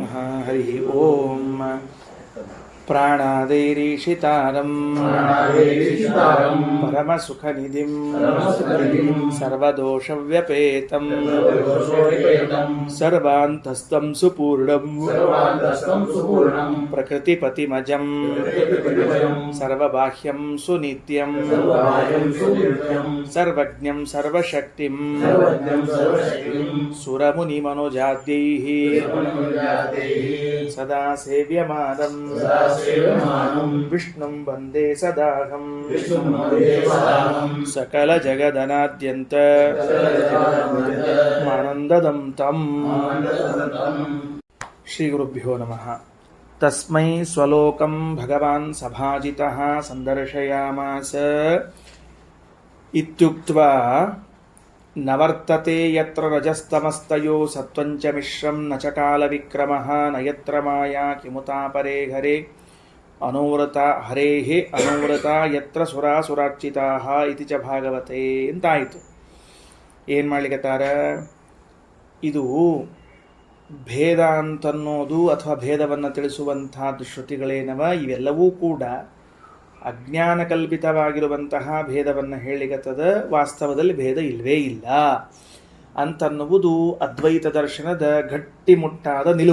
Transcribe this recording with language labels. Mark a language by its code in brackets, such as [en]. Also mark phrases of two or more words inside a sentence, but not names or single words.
[sa] ಹರಿ ಓಂ. ಪ್ರಾಣಾದೈರೀಶಿತಾರಂ ಪರಮಸುಖನಿಧಿಂ ಸರ್ವದೋಷವ್ಯಪೇತಂ ಸರ್ವಾಂತಸ್ಥಂ ಸುಪೂರ್ಣಂ ಪ್ರಕೃತಿಪತಿಮಜಂ ಸರ್ವಬಾಹ್ಯಂ ಸುನಿತ್ಯಂ ಸರ್ವಜ್ಞಂ ಸರ್ವಶಕ್ತಿಂ ಸುರಮುನಿಮನೋಜಾದ್ಯೈಃ ಸದಾ ಸೇವ್ಯಮಾನಂ ವಿಷ್ಣುಂ ವಂದೇ ಸದಾಹಂ ಸಕಲ ಜಗದನಾದ್ಯಂತ ಆನಂದದಂ ತಂ. ಶ್ರೀ ಗುರುಭ್ಯೋ ನಮಃ. ತಸ್ಮೈ ಸ್ವಲೋಕಂ ಭಗವಾನ್ ಸಭಾಜಿತಃ ಸಂದರ್ಶಯಾಮಾಸ ಇತ್ಯುಕ್ತ್ವಾ ನವರ್ತತೆ ಯತ್ರ ರಜಸ್ತಮಸ್ತಯೋ ಸತ್ವಂಚ ಮಿಶ್ರಂ ನ ಚ ಕಾಲವಿಕ್ರಮಃ ನ ಯತ್ರ ಮಾಯಾ ಕಿಮುತಾ ಪರೇ ಹರೇ ಅನೂವೃತ ಹರೇಃ ಅನೂವೃತ ಯತ್ರ ಸುರಾಸುರಾರ್ಚಿತಾಃ ಇತಿ ಚ ಭಾಗವತೆ ಅಂತಾಯಿತು. [kn] ಏನು ಮಾಡ್ಲಿಕ್ಕತ್ತಾರ? ಇದು ಭೇದ ಅಂತನ್ನೋದು ಅಥವಾ ಭೇದವನ್ನು ತಿಳಿಸುವಂತಹದ್ದು ಶ್ರುತಿಗಳೇನವ, ಇವೆಲ್ಲವೂ ಕೂಡ ಅಜ್ಞಾನ ಕಲ್ಪಿತವಾಗಿರುವಂತಹ ಭೇದವನ್ನು ಹೇಳಿಗತ್ತದ. ವಾಸ್ತವದಲ್ಲಿ ಭೇದ ಇಲ್ಲವೇ ಇಲ್ಲ ಅಂತನ್ನುವುದು ಅದ್ವೈತ ದರ್ಶನದ ಗಟ್ಟಿಮುಟ್ಟಾದ ನಿಲುವು.